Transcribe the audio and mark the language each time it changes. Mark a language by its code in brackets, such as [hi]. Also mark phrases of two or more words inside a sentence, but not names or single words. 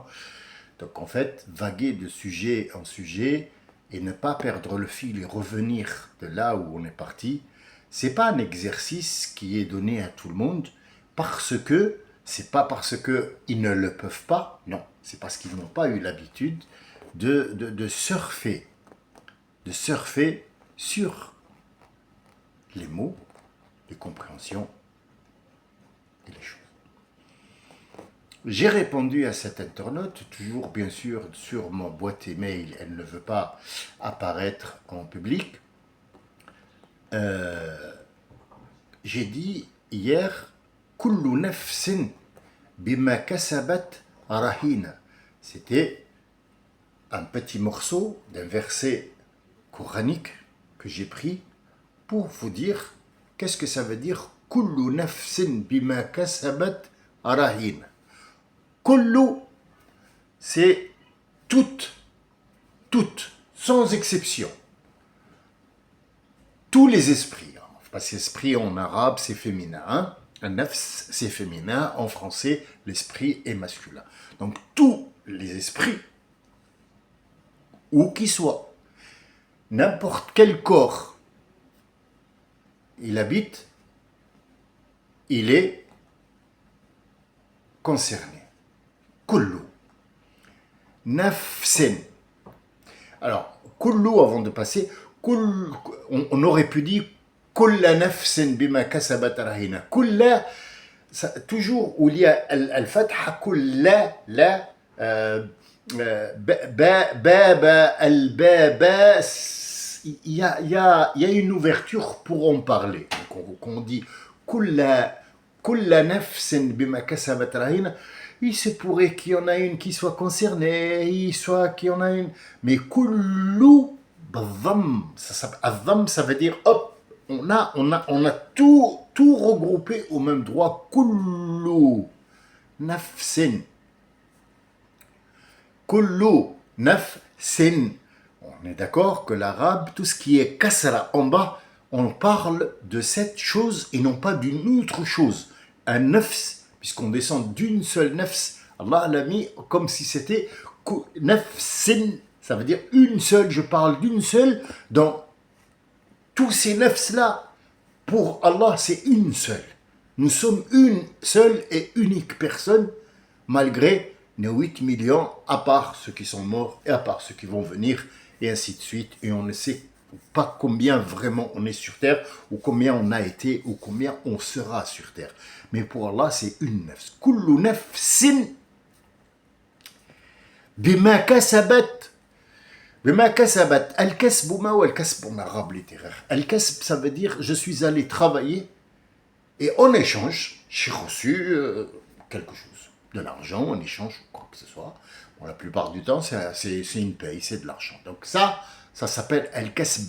[fr] Donc en fait, vaguer de sujet en sujet et ne pas perdre le fil et revenir de là où on est parti, c'est pas un exercice qui est donné à tout le monde, parce que c'est pas parce qu'ils ne le peuvent pas, non, c'est parce qu'ils n'ont pas eu l'habitude de surfer sur les mots, les compréhensions et les choses. J'ai répondu à cette internaute, toujours bien sûr sur ma boîte email, elle ne veut pas apparaître en public. J'ai dit hier, [ar] كل نفس بما كسبت رهينة. [fr] C'était un petit morceau d'un verset coranique que j'ai pris pour vous dire qu'est-ce que ça veut dire [ar] كل نفس بما كسبت رهينة. [fr] Kullu, c'est toutes, sans exception. Tous les esprits. Parce que l'esprit en arabe, c'est féminin. Hein? Un nafs, c'est féminin. En français, l'esprit est masculin. Donc, tous les esprits, où qu'ils soient, n'importe quel corps il habite, il est concerné. [ar] كل. نفس. [fr] Alors, kullu, avant de passer, on aurait pu dire [ar] كل نفس بما كسبت رهينة. [fr] Kulla, toujours où il y a al-fatha, kulla, la, baba, al-baba, il y a une ouverture pour en parler. Donc on dit [ar] كل نفس بما كسبت رهينة. [fr] Il se pourrait qu'il y en a une qui soit concernée, qu'il y en a une. Mais kullu, ça veut dire hop, on a tout regroupé au même droit. [ar] كل نفس. كل نفس. [fr] On est d'accord que l'arabe, tout ce qui est kasra en bas, on parle de cette chose et non pas d'une autre chose. Un nafs, puisqu'on descend d'une seule nafs, Allah l'a mis comme si c'était nafsin, ça veut dire une seule, je parle d'une seule, dans tous ces nafs-là, pour Allah, c'est une seule. Nous sommes une seule et unique personne, malgré nos 8 millions, à part ceux qui sont morts et à part ceux qui vont venir, et ainsi de suite. Et on ne sait pas combien vraiment on est sur Terre, ou combien on a été, ou combien on sera sur Terre. Mais pour Allah, c'est une nafs. [ar] كل نفس بما كسبت. بما كسبت. [fr] Al-kasb ou al-kasb en arabe littéraire. Al-kasb, ça veut dire je suis allé travailler et en échange, j'ai reçu quelque chose. De l'argent, en échange, quoi que ce soit. Bon, la plupart du temps, c'est une paye, c'est de l'argent. Donc ça s'appelle al-kasb.